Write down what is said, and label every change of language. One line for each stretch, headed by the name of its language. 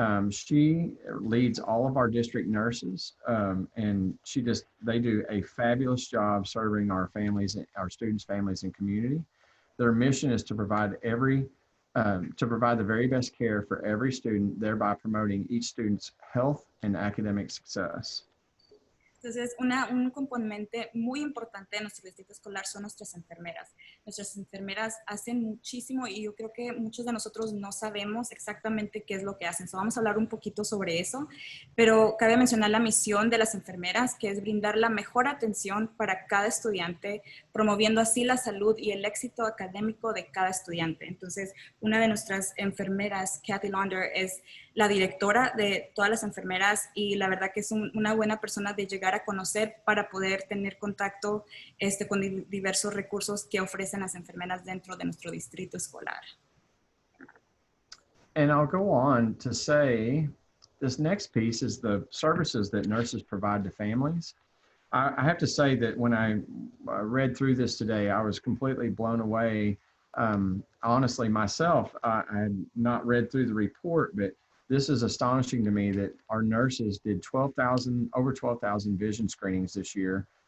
English: She leads all of our district nurses, and they do a fabulous job serving our families, our students' families, and community. Their mission is to provide the very best care for every student, thereby promoting each student's health and academic success.
Spanish: Entonces, un componente muy importante de nuestro distrito escolar son nuestras enfermeras. Nuestras enfermeras hacen muchísimo y yo creo que muchos de nosotros no sabemos exactamente qué es lo que hacen. So, vamos a hablar un poquito sobre eso, pero cabe mencionar la misión de las enfermeras, que es brindar la mejor atención para cada estudiante, promoviendo así la salud y el éxito académico de cada estudiante. Entonces, una de nuestras enfermeras, Kathy Launder, es la directora de todas las enfermeras y la verdad que es una buena persona de llegar a conocer para poder tener contacto con diversos recursos que ofrecen las enfermeras dentro de nuestro distrito escolar.
English: And I'll go on to say, this next piece is the services that nurses provide to families. I have to say that when I read through this today, I was completely blown away. Honestly, myself, I had not read through the report, but this is astonishing to me that our nurses did over 12,000 vision screenings this year.